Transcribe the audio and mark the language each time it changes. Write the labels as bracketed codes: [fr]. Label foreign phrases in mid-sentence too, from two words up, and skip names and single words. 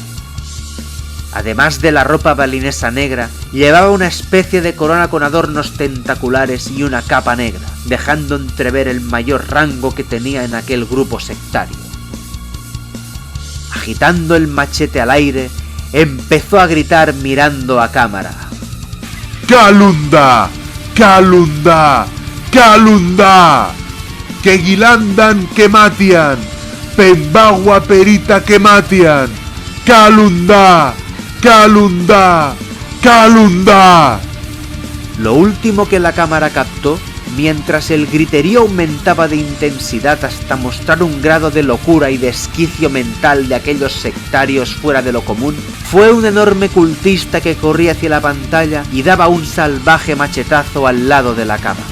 [es] Además de la ropa balinesa negra, llevaba una especie de corona con adornos tentaculares y una capa negra, dejando entrever el mayor rango que tenía en aquel grupo sectario. Agitando el machete al aire, empezó a gritar mirando a cámara: ¡Kalunda! ¡Kalunda! [id] ¡Kalunda! ¡Que Gilandan Kematian! ¡Pembagua Perita Kematian! ¡Kalunda! ¡Kalunda! ¡Kalunda! [es] Lo último que la cámara captó mientras el griterío aumentaba de intensidad hasta mostrar un grado de locura y desquicio mental de aquellos sectarios fuera de lo común, fue un enorme cultista que corría hacia la pantalla y daba un salvaje machetazo al lado de la cámara.